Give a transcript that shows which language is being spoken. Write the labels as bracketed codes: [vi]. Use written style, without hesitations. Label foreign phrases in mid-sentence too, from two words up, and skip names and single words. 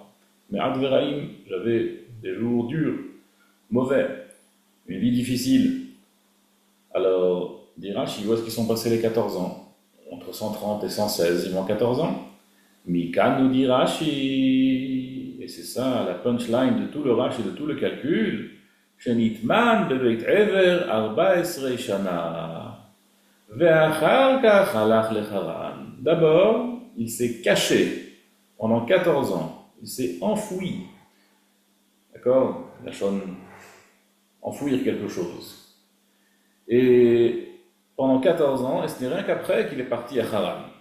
[fr] Mais Adveraïm, j'avais des jours durs, mauvais, une vie difficile. Alors, Dirachi, où est-ce qu'ils sont passés les 14 ans? Entre 130 et 116, il manque 14 ans. Mikan nous dit Rashi, et c'est ça la punchline de tout le Rashi, de tout le calcul, [he] שנטמן בבית עבר 14 שנה, ואחר כך הלך לחרן. [fr] D'abord, il s'est caché pendant 14 ans, il s'est enfoui, d'accord? La chose, enfouir quelque chose. Et pendant 14 ans, et ce n'est rien qu'après qu'il est parti à Haran.